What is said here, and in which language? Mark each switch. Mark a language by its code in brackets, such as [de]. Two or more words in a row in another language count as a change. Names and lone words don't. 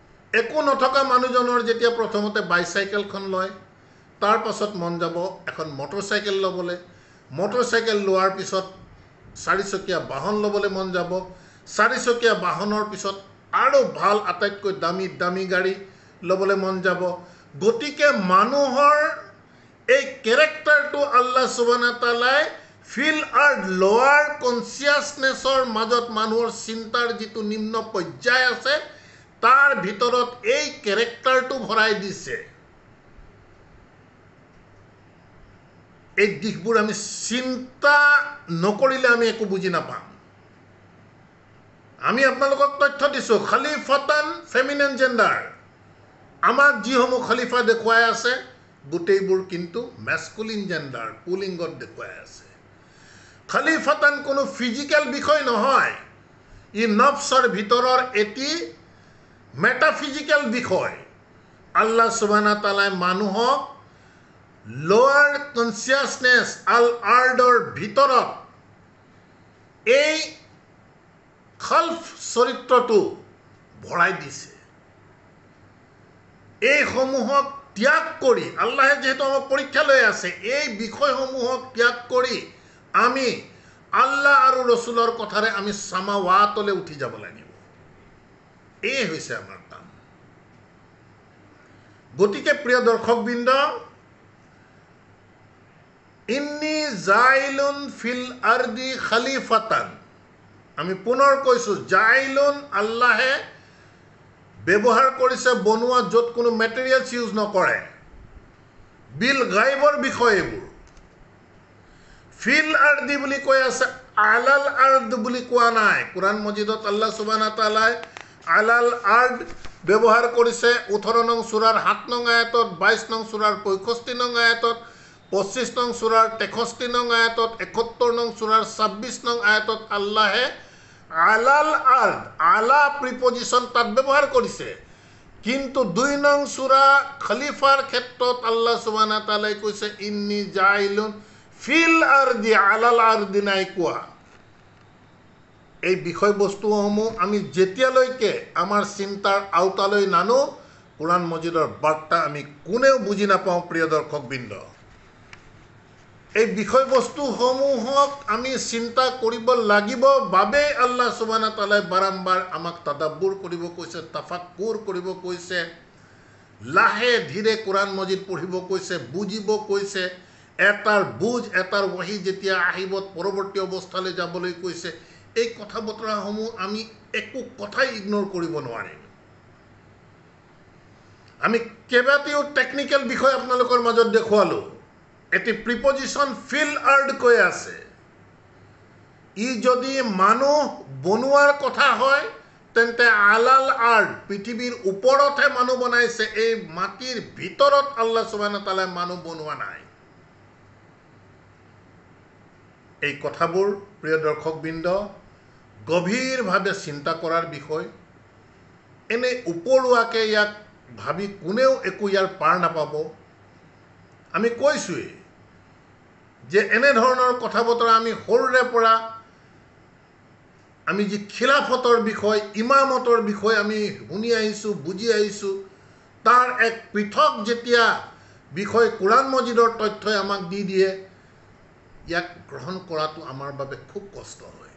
[as] একো নথকা মানুহজনৰ যেতিয়া প্ৰথমতে বাইচাইকেলখন লয়, তাৰ পাছত মন যাব এখন মটৰচাইকেল ল'বলৈ, মটৰচাইকেল লোৱাৰ পিছত চাৰিচকীয়া বাহন ল'বলৈ মন যাব, চাৰিচকীয়া বাহনৰ পিছত আৰু ভাল আটাইতকৈ দামী দামী গাড়ী ল'বলৈ মন যাব। গতিকে মানুহৰ এই কেৰেক্টাৰটো [ar] الله سبحانه وتعالى في الأرض [en] lower consciousness [as] মাজত মানুহৰ চিন্তাৰ যিটো নিম্ন পৰ্যায় আছে তাৰ ভিতৰত এই কেৰেক্টাৰটো ভৰাই দিছে। এই দিশবোৰ আমি চিন্তা নকৰিলে আমি একো বুজি নাপাম। আমি আপোনালোকক তথ্য দিছোঁ, খলিফাতান [en] feminine gender, [as] আমাক যিসমূহ খলিফা দেখুৱাই আছে গোটেইবোৰ কিন্তু [en] masculine gender, [as] পুলিংগত দেখুৱাই আছে। খলিফাতান কোনো ফিজিকেল বিষয় নহয়, ই নফছৰ ভিতৰৰ এটি মেটাফিজিকেল বিষয়। [ar] الله سبحانه وتعالى [as] মানুহক [en] lower consciousness [ar] الأرض [as] ভিতৰত এই খলফ চৰিত্ৰটো ভৰাই দিছে। এইসমূহক ত্যাগ কৰি আল্লাহে যিহেতু আমাক পৰীক্ষা লৈ আছে, এই বিষয়সমূহক ত্যাগ কৰি আমি আল্লাহ আৰু ৰসুলৰ কথাৰে আমি সামাৱাতলৈ উঠি যাব লাগিব। এই হৈছে আমাৰ কাম। গতিকে প্ৰিয় দৰ্শকবৃন্দ, [ar] إني جاعل في الأرض خليفة, [as] আমি পুনৰ কৈছোঁ জাইলুন আল্লাহে ব্যৱহাৰ কৰিছে বনোৱা য'ত কোনো [en] materials use [as] নকৰে, [ar] بالغيب [as] বিষয় এইবোৰ। [ar] في الأرض [as] বুলি কৈ আছে, [ar] على الأرض [as] বুলি কোৱা নাই। কোৰআন মজিদত [ar] الله سبحانه وتعالى على الأرض [as] ব্যৱহাৰ কৰিছে 18 নং সূৰাৰ 7 নং আয়াতত, 22 নং সূৰাৰ 65 নং আয়াতত, 25 নং সূৰাৰ 63 নং আয়াতত, 71 নং সূৰাৰ 26 নং আয়াতত আল্লাহে [ar] على الأرض, [as] আলা প্ৰিপজিশ্যন তাত ব্যৱহাৰ কৰিছে। কিন্তু 2 নং সূৰা খলিফাৰ ক্ষেত্ৰত [ar] الله سبحانه وتعالى [as] কৈছে [ar] إني جاعل في الأرض, على الأرض [as] নাই কোৱা। এই বিষয়বস্তুসমূহ আমি যেতিয়ালৈকে আমাৰ চিন্তাৰ আওতালৈ নানো কোৰআন মজিদৰ বাৰ্তা আমি কোনেও বুজি নাপাওঁ। প্ৰিয় দৰ্শকবৃন্দ, এই বিষয়বস্তুসমূহক আমি চিন্তা কৰিব লাগিব বাবেই [ar] الله سبحانه وتعالى [as] বাৰম্বাৰ আমাক তাদাব্বুৰ কৰিব কৈছে, তাফাক্কুৰ কৰিব কৈছে, লাহে ধীৰে কোৰআন মজিদ পঢ়িব কৈছে, বুজিব কৈছে। এটাৰ বুজ, এটাৰ ৱাহি যেতিয়া আহিব পৰৱৰ্তী অৱস্থালৈ যাবলৈ কৈছে। এই কথা বতৰাসমূহ আমি একো কথাই ইগনোৰ কৰিব নোৱাৰিম। আমি কেইবাটাও টেকনিকেল বিষয় আপোনালোকৰ মাজত দেখুৱালোঁ। এটি প্ৰিপজিশ্যন [ar] في الأرض [as] কৈ আছে, ই যদি মানুহ বনোৱাৰ কথা হয় তেন্তে [ar] على الأرض, [as] পৃথিৱীৰ ওপৰতহে মানুহ বনাইছে, এই মাটিৰ ভিতৰত [ar] الله سبحانه وتعالى [as] মানুহ বনোৱা নাই। এই কথাবোৰ প্ৰিয় দৰ্শকবৃন্দ গভীৰভাৱে চিন্তা কৰাৰ বিষয়। এনে উপৰুৱাকৈ ইয়াক ভাবি কোনেও একো ইয়াৰ পাৰ নাপাব। আমি কৈছোঁৱেই যে এনেধৰণৰ কথা বতৰা আমি সৰুৰে পৰা আমি যি খিলাফতৰ বিষয়, ইমামতৰ বিষয় আমি শুনি আহিছোঁ, বুজি আহিছোঁ, তাৰ এক পৃথক যেতিয়া বিষয় কোৰআন মজিদৰ তথ্যই আমাক দি দিয়ে, ইয়াক গ্ৰহণ কৰাটো আমাৰ বাবে খুব কষ্ট হয়।